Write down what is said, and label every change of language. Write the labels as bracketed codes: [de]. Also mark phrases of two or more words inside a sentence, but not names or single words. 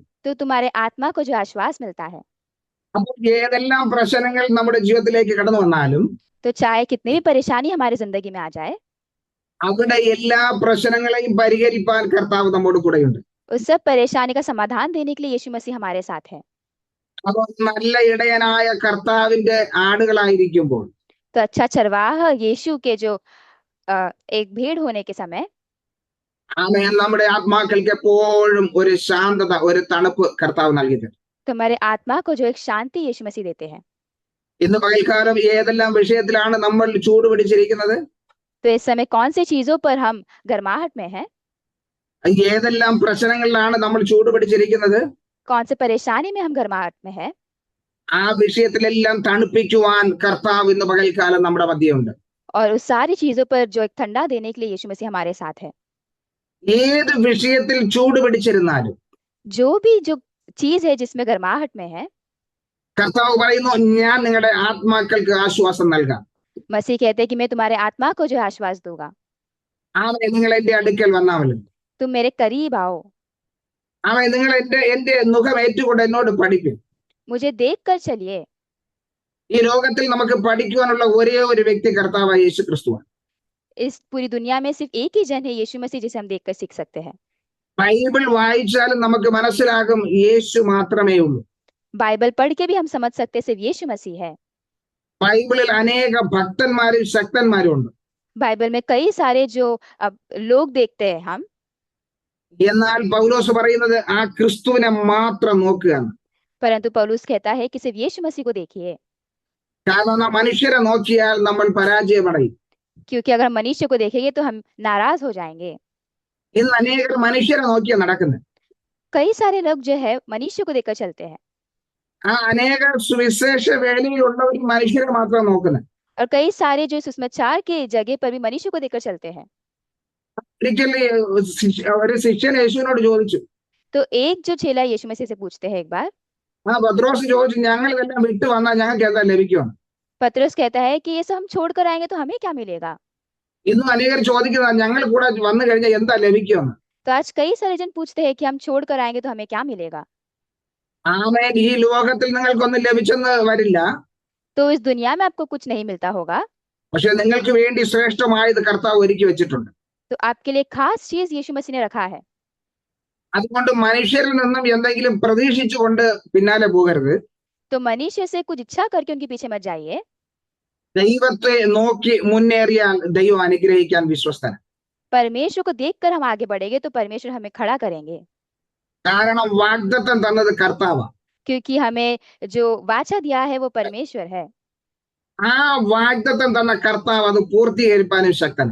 [hi] तो तुम्हारे आत्मा को जो आश्वास मिलता है। [ml] അപ്പോൾ ഏതെല്ലാം പ്രശ്നങ്ങൾ നമ്മുടെ ജീവിതത്തിലേക്ക് കടന്നു വന്നാലും [hi] तो चाहे कितनी भी परेशानी हमारी जिंदगी में आ जाए, [ml] അവിടെ എല്ലാ പ്രശ്നങ്ങളെയും പരിഹരിപ്പാൻ കർത്താവ് നമ്മോട് കൂടെയുണ്ട്. [hi] उस सब परेशानी का समाधान देने के लिए यीशु मसीह हमारे साथ है। [ml] അപ്പോൾ നല്ല ഇടയനായ കർത്താവിന്റെ ആടുകളായിരിക്കുമ്പോൾ [hi] तो अच्छा चरवाहा यीशु के जो एक भेड़ होने के समय [ml] ആമേൻ നമ്മുടെ ആത്മാക്കൾക്ക് എപ്പോഴും ഒരു ശാന്തത, ഒരു തണുപ്പ് കർത്താവ് നൽകിയിട്ടുണ്ട്. [hi] तुम्हारे आत्मा को जो एक शांति यीशु मसीह देते हैं। [ml] ഇന്ന് പകൽക്കാലം ഏതെല്ലാം വിഷയത്തിലാണ് നമ്മൾ ചൂട് പിടിച്ചിരിക്കുന്നത്, [hi] तो इस समय कौन सी चीजों पर हम गर्माहट में हैं, [ml] ഏതെല്ലാം പ്രശ്നങ്ങളിലാണ് നമ്മൾ ചൂട് പിടിച്ചിരിക്കുന്നത്, [hi] कौन से परेशानी में हम गर्माहट में हैं, [ml] ആ വിഷയത്തിലെല്ലാം തണുപ്പിക്കുവാൻ കർത്താവ് ഇന്ന് പകൽക്കാലം നമ്മുടെ മധ്യമുണ്ട്. [hi] और उस सारी चीजों पर जो एक ठंडा देने के लिए यीशु मसीह हमारे साथ है। [ml] ഏത് വിഷയത്തിൽ ചൂട് പിടിച്ചിരുന്നാലും [hi] जो भी जो चीज है जिसमें गर्माहट में है, [ml] കർത്താവ് പറയുന്നു, ഞാൻ നിങ്ങളുടെ ആത്മാക്കൾക്ക് ആശ്വാസം നൽകാം. [hi] मसीह कहते हैं कि मैं तुम्हारे आत्मा को जो है आश्वास दूंगा, [ml] ആമേൻ നിങ്ങൾ എന്റെ അടുക്കൽ വന്നാമല്ലോ, [hi] तुम मेरे करीब आओ, [ml] ആമേൻ നിങ്ങൾ എന്റെ മുഖം ഏറ്റുകൊണ്ട് എന്നോട് പഠിക്കും. [hi] मुझे देख कर चलिए। [ml] ഈ ലോകത്തിൽ നമുക്ക് പഠിക്കുവാനുള്ള ഒരേ ഒരു വ്യക്തി കർത്താവായ യേശു ക്രിസ്തുവാണ്. [hi] इस पूरी दुनिया में सिर्फ एक ही जन है यीशु मसीह जिसे हम देखकर सीख सकते हैं। [ml] ബൈബിൾ വായിച്ചാലും നമുക്ക് മനസ്സിലാകും യേശു മാത്രമേ ഉള്ളൂ. [hi] बाइबल पढ़ के भी हम समझ सकते हैं सिर्फ यीशु मसीह है। [ml] ബൈബിളിൽ അനേക ഭക്തന്മാരും ശക്തന്മാരും ഉണ്ട്. [hi] बाइबल में कई सारे जो अब लोग देखते हैं हम, [ml] എന്നാൽ പൗലോസ് പറയുന്നത് ആ ക്രിസ്തുവിനെ മാത്രം നോക്കുകയാണ്. [hi] परंतु पौलुस कहता है कि सिर्फ यीशु मसीह को देखिए, [ml] കാരണം ആ മനുഷ്യരെ നോക്കിയാൽ നമ്മൾ പരാജയമടയും. [hi] क्योंकि अगर हम मनुष्य को देखेंगे तो हम नाराज हो जाएंगे। [ml] ഇന്ന് അനേകർ മനുഷ്യരെ നോക്കിയാണ് നടക്കുന്നത്. [hi] कई सारे लोग जो है मनुष्य को देखकर चलते हैं, [ml] ആ അനേക സുവിശേഷ വേദിയിലുള്ളവർ മനുഷ്യരെ മാത്രം നോക്കുന്നത്. [hi] और कई सारे जो सुसमाचार के जगह पर भी मनुष्य को देखकर चलते हैं। [ml] ഒരിക്കൽ ഒരു ശിഷ്യൻ യേശുവിനോട് ചോദിച്ചു, [hi] तो एक जो चेला यीशु मसीह से पूछते हैं एक बार, [ml] പത്രോസ് ചോദിച്ചു, ഞങ്ങൾ ഇതെല്ലാം വിട്ടു വന്നാൽ ഞങ്ങൾക്ക് എന്താ ലഭിക്കുമെന്ന്. [hi] पतरस कहता है कि ये सब हम छोड़कर आएंगे तो हमें क्या मिलेगा। [ml] ഇന്നും അനേകർ ചോദിക്കുന്നത് ഞങ്ങൾ കൂടെ വന്നു കഴിഞ്ഞാൽ എന്താ ലഭിക്കുമെന്ന്. [hi] तो आज कई सारे जन पूछते हैं कि हम छोड़कर आएंगे तो हमें क्या मिलेगा। [ml] ആമേൻ ഈ ലോകത്തിൽ നിങ്ങൾക്കൊന്നും ലഭിച്ചെന്ന് വരില്ല, [hi] तो इस दुनिया में आपको कुछ नहीं मिलता होगा, [ml] പക്ഷെ നിങ്ങൾക്ക് വേണ്ടി ശ്രേഷ്ഠമായത് കർത്താവ് ഒരുക്കി വെച്ചിട്ടുണ്ട്. [hi] तो आपके लिए खास चीज यीशु मसीह ने रखा है। [ml] അതുകൊണ്ട് മനുഷ്യരിൽ നിന്നും എന്തെങ്കിലും പ്രതീക്ഷിച്ചുകൊണ്ട് പിന്നാലെ പോകരുത്. [hi] तो मनुष्य से कुछ इच्छा करके उनके पीछे मत जाइए, [ml] ദൈവത്തെ നോക്കി മുന്നേറിയാൽ ദൈവം അനുഗ്രഹിക്കാൻ വിശ്വസ്തൻ. [hi] परमेश्वर को देखकर हम आगे बढ़ेंगे तो परमेश्वर हमें खड़ा करेंगे, [ml] കാരണം വാഗ്ദത്തം തന്നത് കർത്താവാ. [hi] क्योंकि हमें जो वाचा दिया है वो परमेश्वर है, [ml] ആ വാഗ്ദത്തം തന്ന കർത്താവ് അത് പൂർത്തീകരിക്കാനും ശക്തൻ.